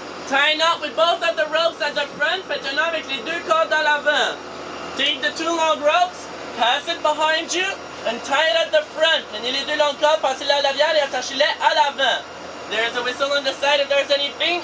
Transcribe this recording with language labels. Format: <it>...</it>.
<en>Tie a knot with both of the ropes at the front,</en> <fr>faites un nœud avec les 2 cordes à l'avant.</fr> <en>Take the 2 long ropes, pass it behind you, and tie it at the front.</en> <fr>Prenez les 2 longues cordes, passez-les à l'arrière et attachez-les à l'avant.</fr> <en>There's a whistle on the side if there's anything.</en>